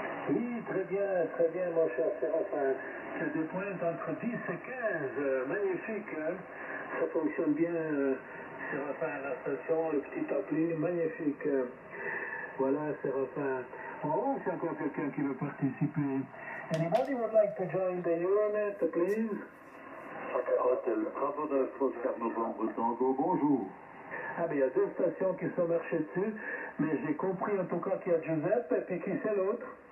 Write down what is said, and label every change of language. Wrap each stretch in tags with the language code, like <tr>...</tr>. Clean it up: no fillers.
<fr>Oui, très bien, mon cher Séraphin. C'est des pointes entre 10 et 15. Magnifique, hein? Ça fonctionne bien, Séraphin, la station, le petit appli, magnifique. Voilà, Séraphin. Oh, c'est encore quelqu'un qui veut participer.</fr> <en>Anybody would like to join the Euronet, please?</en> <fr>Hôtel Bravo 9, Oscar Novembre Tango, bonjour. Ah, mais il y a deux stations qui sont marchées dessus, mais j'ai compris en tout cas qu'il y a Giuseppe, et puis qui c'est l'autre?</fr>